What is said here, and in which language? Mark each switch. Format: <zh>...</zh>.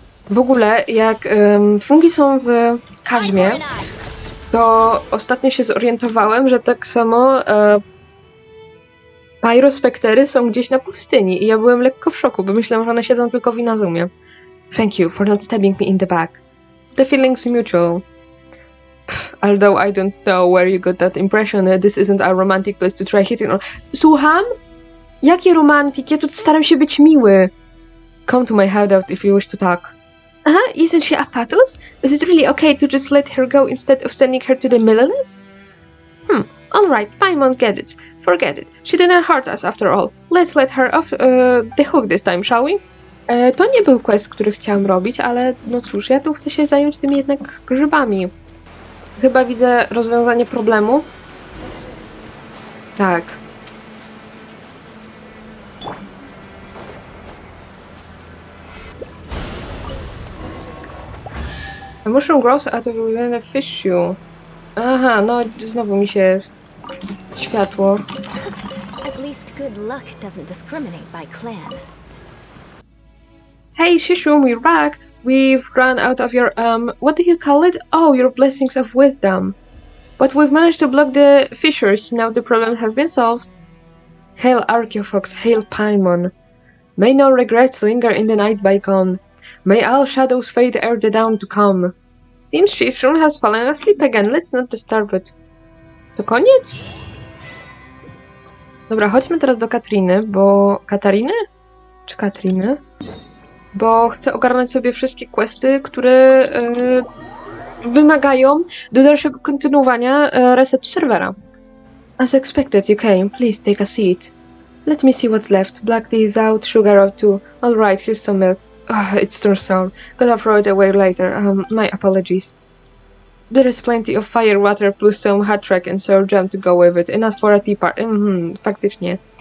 <pl>W ogóle, jak fungi są w Kaźmie, to ostatnio się zorientowałem, że tak samo pyrospektery są gdzieś na pustyni i ja byłem lekko w szoku, bo myślałem, że one siedzą tylko w Inazumie.</pl> <en>Thank you for not stabbing me in the back. The feeling's mutual. Although I don't know where you got that impression, this isn't a romantic place to try hitting on.</en> <pl>Słucham? Jakie romantik? Ja tu staram się być miły.</pl> <en>Come to my hideout if you wish to talk. Isn't she a fatus? Is it really okay to just let her go instead of sending her to the millennium? Alright, Paimon gets it. Forget it. She didn't hurt us after all. Let's let her off the hook this time, shall we?</en> <pl>To nie był quest, który chciałam robić, ale no cóż, ja tu chcę się zająć tymi jednak grzybami. Chyba widzę rozwiązanie problemu. Tak.</pl> <en>A mushroom grows out of a fissure.</en> <pl>Aha, no znowu mi się światło.</pl> <en>At least good luck doesn't discriminate by clan. Hey Shishum, we're back. We've run out of your what do you call it? Oh, your blessings of wisdom. But we've managed to block the fissures. Now the problem has been solved. Hail Archaeophox, hail Paimon. May no regrets linger in the night bygone. May all shadows fade ere the dawn to come. Seems Shishun has fallen asleep again. Let's not disturb it.</en> <pl>To koniec? Dobra, chodźmy teraz do Katriny, bo... Katariny? Czy Katriny? Bo chcę ogarnąć sobie wszystkie questy, które wymagają do dalszego kontynuowania resetu serwera.</pl> <en>As expected, you came. Please take a seat. Let me see what's left. Black tea is out, sugar out too. Alright, here's some milk. Oh, it's too sour. Gotta throw it away later. My apologies. There is plenty of fire water plus some hot track and sour jam to go with it. Enough for a tea party.</en> <pl>Faktycznie.</pl>